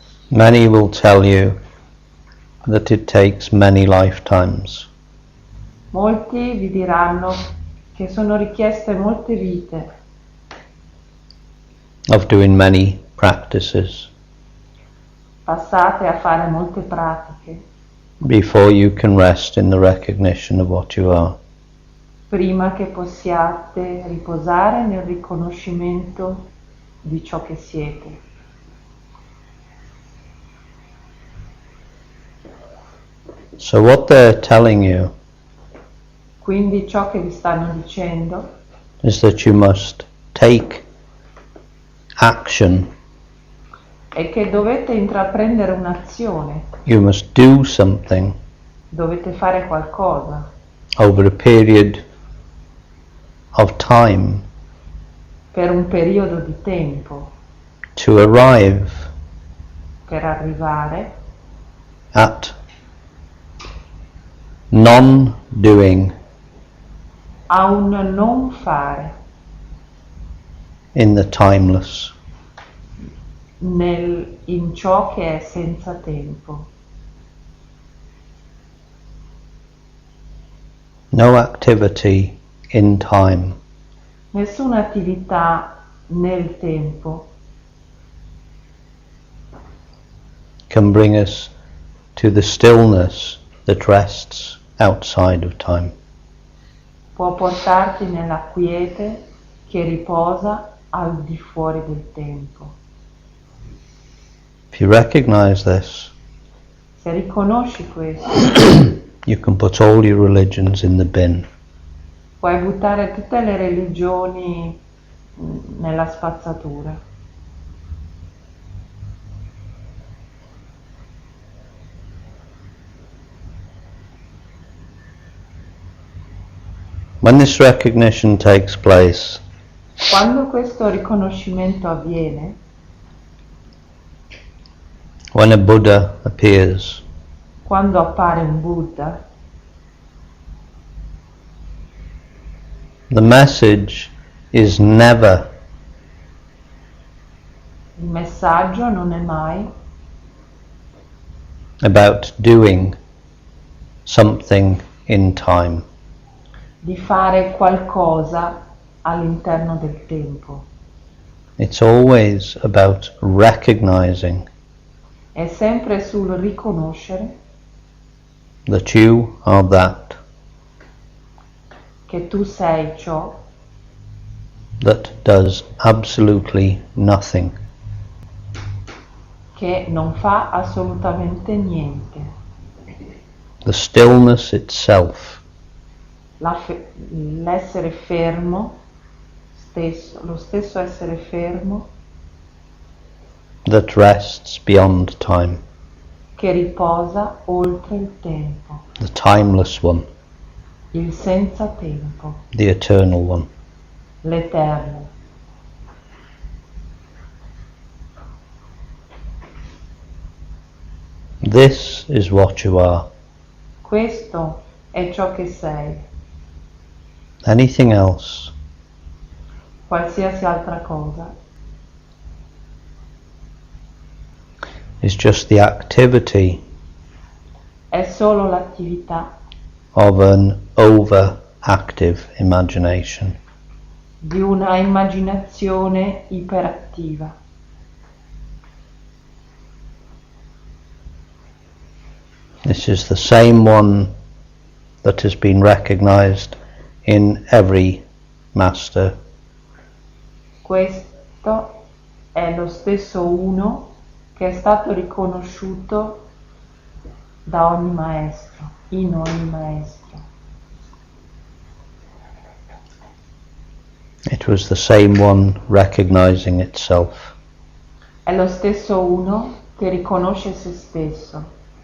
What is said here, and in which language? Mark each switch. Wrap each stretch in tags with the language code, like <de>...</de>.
<en>Many will tell you that it takes many lifetimes</en> <it>Molti vi diranno che sono richieste molte vite</it> <en>of doing many practices</en> <it>Passate a fare molte pratiche</it> <en>before you can rest in the recognition of what you are.</en> <it>prima che possiate riposare nel riconoscimento di ciò che siete.</it> <en>So what they're telling you</en> <it>Quindi ciò che vi stanno dicendo</it> <en>is that you must take action,</en> <it>è che dovete intraprendere un'azione,</it> <en>you must do something</en> <it>dovete fare qualcosa</it> <en>over a period of time</en> <it>per un periodo di tempo</it> <en>to arrive</en> <it>per arrivare</it> <en>at non-doing</en> <it>a un non fare</it> <en>in the timeless.</en> <it>in ciò che è senza tempo.</it> <en>No activity in time</en> <it>Nessuna attività nel tempo</it> <en>can bring us to the stillness that rests outside of time.</en> <it>può portarti nella quiete che riposa al di fuori del tempo.</it> <en>If you recognize this,</en> <it>Se riconosci questo,</it> <en>you can put all your religions in the bin.</en> <it>puoi buttare tutte le religioni nella spazzatura.</it> <en>When this recognition takes place,</en> <it>Quando questo riconoscimento avviene,</it> <en>when a Buddha appears,</en> <it>quando appare un Buddha,</it> <en>the message is never</en> <it>il messaggio non è mai</it> <en>about doing something in time.</en> <it>di fare qualcosa all'interno del tempo.</it> <en>It's always about recognizing</en> <it>È sempre sul riconoscere</it> <en>that you are that</en> <it>che tu sei ciò</it> <en>does absolutely nothing.</en> <it>che non fa assolutamente niente.</it> <en>The stillness itself</en> <it>L'essere fermo, lo stesso essere fermo</it> <en>that rests beyond time,</en> <it>che riposa oltre il tempo,</it> <en>the timeless one,</en> <it>il senza tempo,</it> <en>the eternal one.</en> <it>l'eterno.</it> <en>This is what you are.</en> <it>Questo è ciò che sei.</it> <en>Anything else</en> <it>Qualsiasi altra cosa</it> <en>is just the activity</en> <it>è solo l'attività</it> <en>of an overactive imagination.</en> <it>di una immaginazione iperattiva.</it> <en>This is the same one that has been recognized in every master.</en> <it>Questo è lo stesso uno che è stato riconosciuto da ogni maestro, in ogni maestro.</it> <en>It was the same one recognizing itself.</en> <it>È lo stesso uno che riconosce se stesso.</it>